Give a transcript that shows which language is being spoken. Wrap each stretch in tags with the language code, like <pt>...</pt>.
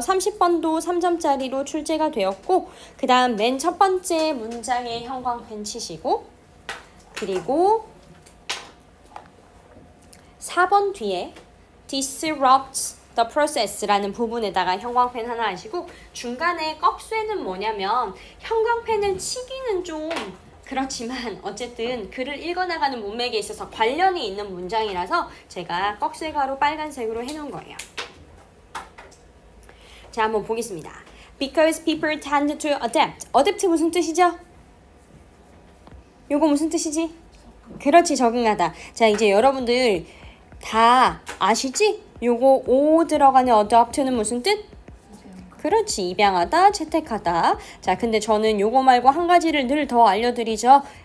<ko>30번도 3점짜리로 출제가 되었고 그 다음 맨 첫 번째 문장에 형광펜 치시고 그리고 4번 뒤에</ko> <en>disrupts the process</en> <ko>라는 부분에다가 형광펜 하나 하시고 중간에 꺽쇠는 뭐냐면 형광펜을 치기는 좀 그렇지만 어쨌든 글을 읽어나가는 문맥에 있어서 관련이 있는 문장이라서 제가 꺽쇠가로 빨간색으로 해놓은 거예요. 자, 한번 보겠습니다.</ko> <en>Because people tend to adapt.</en> <ko>adapt 무슨 뜻이죠? 요거 무슨 뜻이지? 그렇지, 적응하다. 자, 이제 여러분들 다 아시지? 요거 O 들어가는 adopt는 무슨 뜻? 그렇지, 입양하다, 채택하다. 자, 근데 저는 요거 말고 한 가지를 늘 더 알려드리죠.</ko>